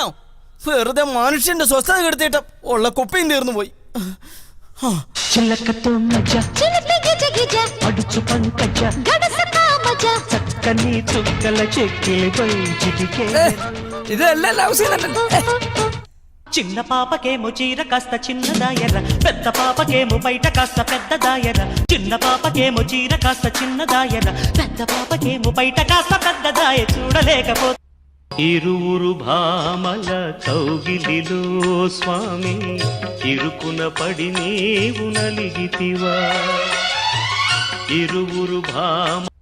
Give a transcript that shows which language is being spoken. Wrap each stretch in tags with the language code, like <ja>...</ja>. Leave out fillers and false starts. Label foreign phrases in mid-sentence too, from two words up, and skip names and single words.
<ml>വെറുതെ മനുഷ്യന്റെ സ്വസ്ഥത കെടുത്തിട്ട് ഉള്ള കുപ്പിയും തീർന്നു പോയി. ഇതെല്ലാം ലവ് സീൻ തന്നെ.</ml> <te>చిన్న పాపకేమో చీర కాస్త చిన్నదాయర, పెద్ద పాపకేమో బయట కాస్త పెద్దదాయర. చిన్న పాపకేమో చీర కాస్త చిన్నదాయర, పెద్ద పాపకేమో బయట కాస్త పెద్దదాయ. చూడలేకపోతే ఇరువురు భామల కౌగిలిలో స్వామి, ఇరుకున పడి నీవు నలిగితివా. ఇరువురు భామ</te>